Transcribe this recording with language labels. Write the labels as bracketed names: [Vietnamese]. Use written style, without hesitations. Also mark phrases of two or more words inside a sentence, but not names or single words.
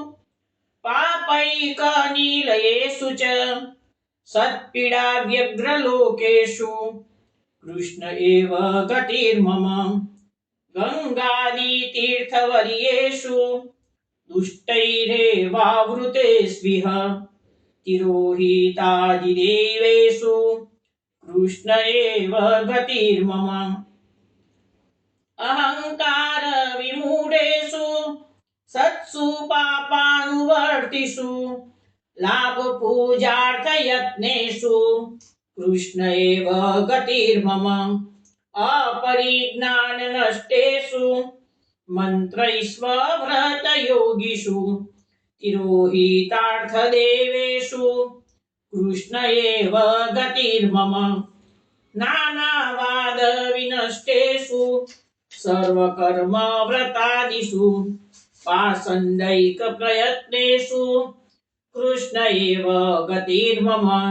[Sanskrit] પાપૈકનિલયેષુ ચ સત્પીડાવ્યગ્રલોકેષુ કૃષ્ણ એવ ગતિર્મમ ગંગાદિતીર્થવર્યેષુ દુષ્ટૈરેવાવૃતેષ્વિહ તિરોહિતાदिदेवेषु કૃષ્ણ એવ ગતિર્મમ અહંકાર વિમૂઢેષુ સત્સુ પાપાનુવર્તિષુ લાભ પૂજાર્થ યત્નેષુ કૃષ્ણ એવ ગતિર્મમ अपरिज्ञान नष्टेषु मंत्रैस्वव्रत योगिषु तिरोहितार्थ देवेषु कृष्ण एव गतिर्मम नानावाद विनष्टेषु सर्वकर्म व्रतादिषु पाषण्डैक प्रयत्नेषु कृष्ण एव गतिर्मम